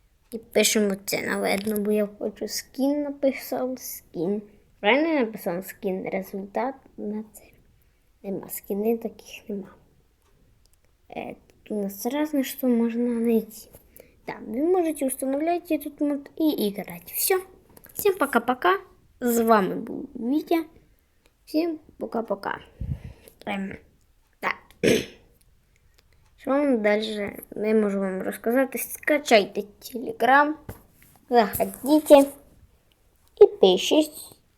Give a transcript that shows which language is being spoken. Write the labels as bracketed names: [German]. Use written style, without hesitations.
[Ukrainian] І пишемо оце, [Russian] наверно, [Ukrainian] бо я хочу скін написав, скін. Правильно я написав скін, результат на це. Нема, скини таких нема. [Russian] Тут у нас разное, что можно найти. Да, вы можете устанавливать этот мод и играть. Все. [Ukrainian] Всім пока-пока. З вами був Вітя. Всім пока-пока. Так. Що вам далі не можу вам розказати? Скачайте Telegram, заходите і пишіть.